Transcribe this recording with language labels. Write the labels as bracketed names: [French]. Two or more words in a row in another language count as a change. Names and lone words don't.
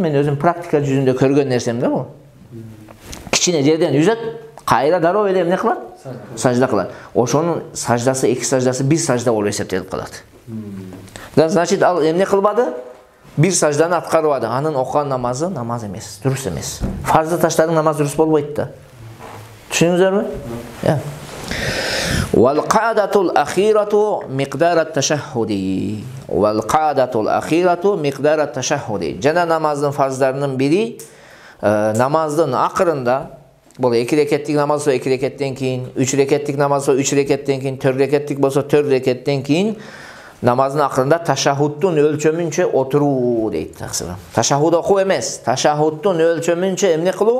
[Kyrgyz] Мен өзүм практика жүзүндө көргөн нерсем да бул. Кичине жерден үзөт, кайра дароо эле эмне кылат? Сажда кылат. Ошонун саждасы, эки саждасы бир сажда болуп эсептелип калат. Значит, ал эмне кылбады? Бир сажданы аткарбады. Анын окуган намазы намаз эмес, дурус эмес. Фарзды таштадың, намаз дурус болбойт да. Түшүнүңүздөрбү? [Arabic] والقاعدة الأخيرة مقدار التشهد والقاعدة الأخيرة مقدار التشهد [Kyrgyz] жана намаздын фарздарынын бири намаздын акырында бул 2 рекеттик намаз болсо 2 рекеттен кийин, 3 рекеттик намаз болсо 3 рекеттен кийин, 4 рекеттик болсо 4 рекеттен кийин намаздын акырында ташахудтун өлчөмүнчө отуруу дейт. Ташахуд окуу эмес, ташахудтун өлчөмүнчө эмне кылуу?